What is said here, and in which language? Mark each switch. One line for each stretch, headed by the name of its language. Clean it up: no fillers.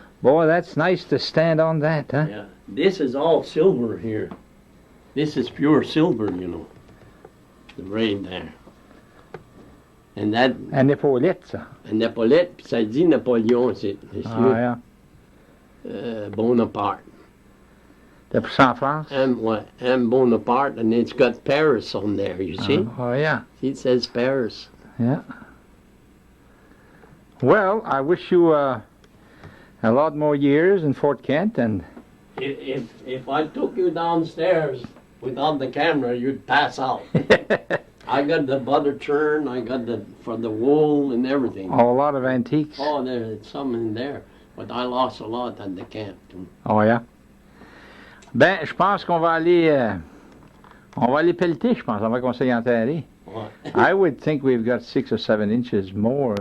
English: Boy, that's nice to stand on that, huh? Yeah. This is all silver here. This is pure silver, you know. The braid there. And that...
French: Un épaulette, ça. Un épaulette, puis ça dit Napoléon, c'est
English: Ah, yeah. Bonaparte. That's from France? M. Bonaparte, and it's got Paris on there, you see? Oh, yeah. It says Paris. Yeah. Well, I wish you a lot more years in Fort Kent, and If I took you downstairs without the camera, you'd pass out. I got the butter churn, I got for the wool and everything. a lot of antiques. Oh, there's some in there, but I lost a lot at the camp too. Oh, yeah.
French: Ben, je pense qu'on va aller pelleter, je pense, avant qu'on s'y enterrer.
English: What? I would think we've got 6 or 7 inches more.